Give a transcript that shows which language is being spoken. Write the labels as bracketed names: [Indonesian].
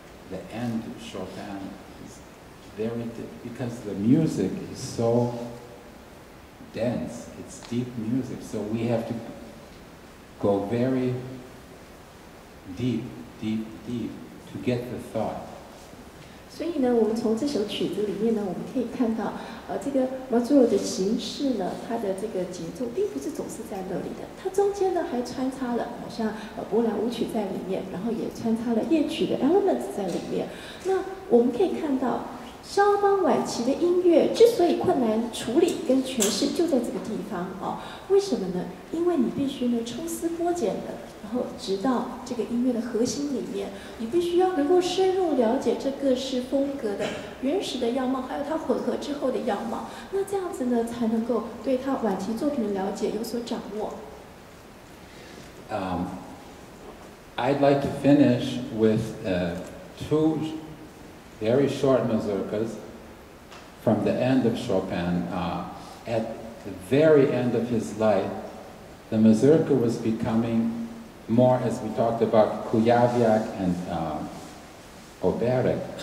[English] The end of Chopin is very because the music is so dense, it's deep music, so we have to go very deep to get the thought. [Chinese] 所以呢，我们从这首曲子里面呢，我们可以看到，这个 Mazurka 的形式呢，它的这个节奏并不是总是在那里的，它中间呢还穿插了好像波兰舞曲在里面，然后也穿插了夜曲的 elements 在里面。那我们可以看到，肖邦晚期的音乐之所以困难处理跟诠释，就在这个地方哦。为什么呢？因为你必须呢抽丝剥茧的。然后直到这个音乐的核心里面，你必须要能够深入了解这各式风格的原始的样貌，还有它混合之后的样貌。那这样子呢，才能够对他晚期作品的了解有所掌握。 [English] I'd like to finish with two very short mazurkas from the end of Chopin. At the very end of his life, the mazurka was becoming more, as we talked about Kujawiak and Oberek.